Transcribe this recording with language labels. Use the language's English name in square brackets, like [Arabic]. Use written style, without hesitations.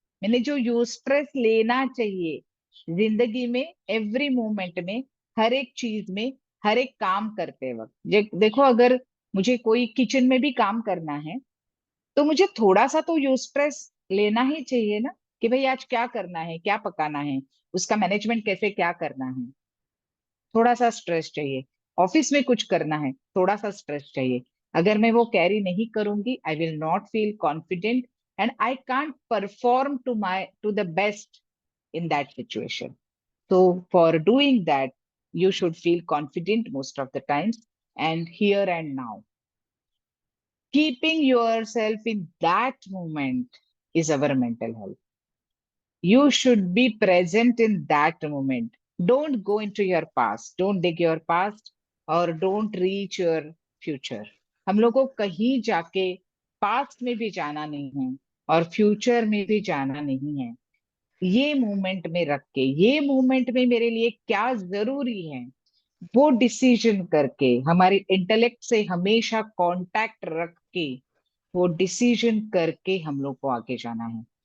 [Hindi] मैंने जो यूस्ट्रेस लेना चाहिए जिंदगी में, एवरी मोमेंट में, हर एक चीज में, हर एक काम करते वक्त, देखो अगर मुझे कोई किचन में भी काम करना है तो मुझे थोड़ा सा तो यूस्ट्रेस लेना ही चाहिए ना, कि भाई आज क्या करना है, क्या पकाना है, उसका मैनेजमेंट कैसे क्या करना है। थोड़ा सा स्ट्रेस चाहिए। ऑफिस में कुछ करना है, थोड़ा सा स्ट्रेस चाहिए। अगर मैं वो कैरी नहीं करूंगी, [English] I will not feel confident and I can't perform to the best in that situation. So for doing that, you should feel confident most of the times and here and now. Keeping yourself in that moment is our mental health. You should be present in that moment. Don't go into your past. Don't dig your past or don't reach your future. [Hindi] हम लोग को कहीं जाके past में भी जाना नहीं है और फ्यूचर में भी जाना नहीं है। ये मोमेंट में रख के, ये मोमेंट में मेरे लिए क्या जरूरी है, वो डिसीजन करके, हमारे इंटेलेक्ट से हमेशा कांटेक्ट रख के, वो डिसीजन करके हम लोग को आगे जाना है।